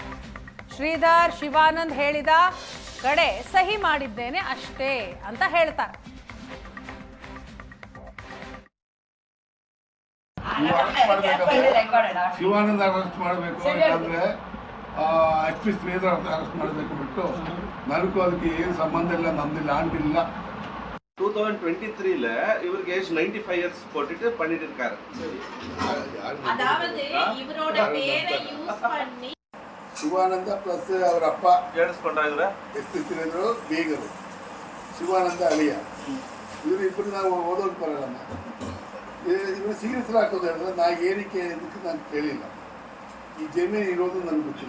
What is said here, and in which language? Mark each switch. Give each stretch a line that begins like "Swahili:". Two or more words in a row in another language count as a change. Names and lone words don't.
Kannada: ಶ್ರೀಧರ್ ಶಿವಾನಂದ್ ಹೇಳಿದ ಕಡೆ ಸಹಿ ಮಾಡಿದ್ದೇನೆ ಅಷ್ಟೇ ಅಂತ ಹೇಳ್ತಾರೆ. ಶಿವಾನಂದ ಅರೆಸ್ಟ್ ಮಾಡಬೇಕು, ಯಾಕಂದ್ರೆ HP ಶ್ರೀಧರ್ ಅರೆಸ್ಟ್ ಮಾಡಬೇಕು ಬಿಟ್ಟು ನನಗೂ ಅದಕ್ಕೆ ಏನು ಸಂಬಂಧ ಇಲ್ಲ, ನಮ್ದು ಲ್ಯಾಂಡ್ ಇಲ್ಲ.
Tamil: 2023ல இவருக்கு ஏஜ் 95 இயர்ஸ் போட்டுட்டு பண்ணிட்டு இருக்காரு. அதாவது இவரோட பேரை யூஸ் பண்ணி
Kannada: ಶಿವಾನಂದ ಪ್ಲಸ್ ಅವರ ಅಪ್ಪ ಕೇಳಿಸ್ಕೊಂಡ್ರ SP ಶ್ರೀಧರ್ ಬೀಗರು, ಶಿವಾನಂದ ಅಳಿಯ, ಇವರು ಇಬ್ಬರು ನಾವು ಓದೋದು ಬರಲ್ಲ. ಇವರು ಸೀರಿಯಸ್ ಹಾಕೋದು ಹೇಳಿದ್ರೆ ನಾ ಏನಕ್ಕೆ ಇದಕ್ಕೆ ನಾನು ಕೇಳಿಲ್ಲ. ಈ ಜಮೀನು ಇರೋದು ನನಗೆ ಗೊತ್ತಿಲ್ಲ.